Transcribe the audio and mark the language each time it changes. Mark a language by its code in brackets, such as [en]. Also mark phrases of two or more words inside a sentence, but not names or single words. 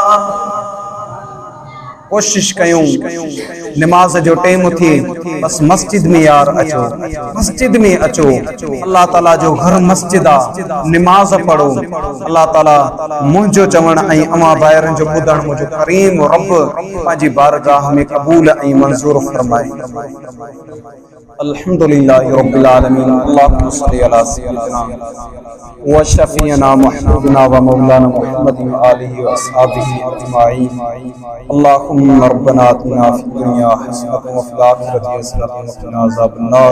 [sd] कोशिश कयूं निमाज जो टाइम थी बस मस्जिद में यार अचो मस्जिद में अचो अल्लाह ताला जो घर मस्जिद आ निमाज पढ़ो अल्लाह ताला मुंहिंजो चवण ऐं अमा ॿाहिरनि जो ॿुधण मुंहिंजो करीम रब पंहिंजी बारगाह में क़बूल ऐं मंज़ूर फरमाए [ar] الحمد لله رب العالمين. اللهم صل على سيدنا وشفيعنا محمد ومولانا محمد وآله وأصحابه أجمعين. اللهم ربنا آتنا في الدنيا حسنة وفي الآخرة حسنة وقنا عذاب النار.